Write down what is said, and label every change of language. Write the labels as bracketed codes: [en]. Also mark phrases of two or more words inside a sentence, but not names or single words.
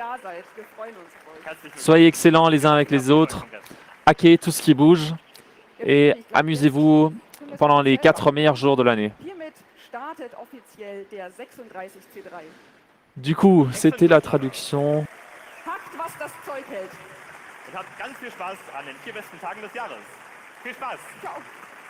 [fr] Soyez excellents les uns avec les autres. Hackez tout ce qui bouge et amusez-vous pendant les 4 meilleurs jours de l'année. Du coup, c'était la traduction. [de] Und habt ganz viel Spaß an den 4 besten Tagen des Jahres. Viel Spaß! Ciao.